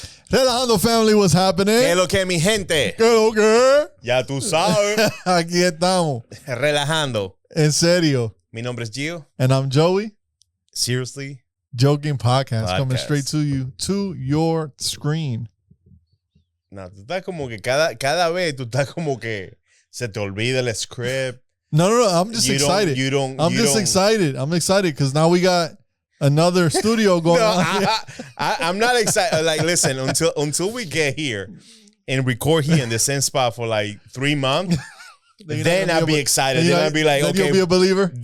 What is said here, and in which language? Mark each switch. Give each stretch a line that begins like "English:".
English: Relajando family, what's happening?
Spanish: ¿Qué es lo que, mi gente? ¿Qué lo que? Ya tú sabes. Aquí estamos. Relajando. En serio. Mi nombre es Gio.
English: And I'm Joey. Seriously? Joking podcast coming straight to you, to your screen.
Spanish: No, tú estás como que cada vez tú estás como que se te olvida el script.
English: No. I'm just excited. I'm just excited. I'm excited because now we got another studio going on. I'm not excited. Like, listen, until we get here and record here in the same spot for like 3 months, then I'll be excited. Then I'll be like, okay. You'll be a believer?